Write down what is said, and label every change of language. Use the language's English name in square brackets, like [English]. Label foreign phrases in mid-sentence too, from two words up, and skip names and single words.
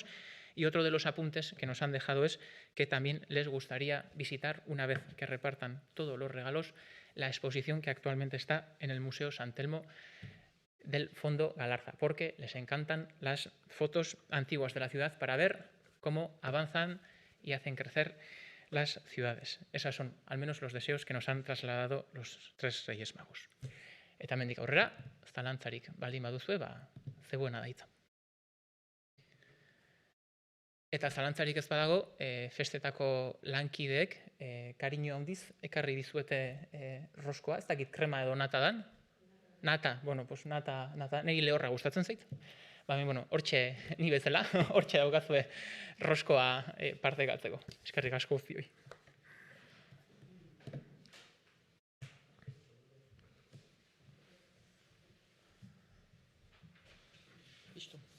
[Spanish] Y otro de los apuntes que nos han dejado es que también les gustaría visitar, una vez que repartan todos los regalos, la exposición que actualmente está en el Museo San Telmo del Fondo Galarza, porque les encantan las fotos antiguas de la ciudad para ver cómo avanzan y hacen crecer las ciudades. Esos son al menos los deseos que nos han trasladado los tres Reyes Magos. [Basque] Eta hemendik aurrera, zalantzarik baldin baduzue, zegoena da hitza. Eta zalantzarik ez badago, festetako lankideek kariño handiz ekarri dizuete roskoa, ez dakit krema edo nata dan. Nata, [Spanish] bueno, pues [Basque] nata, niri lehorra gustatzen zait. Bueno, hortxe ni bezala, hortxe daukazue roskoa partekatzeko. Eskerrik asko guztioi. Listo.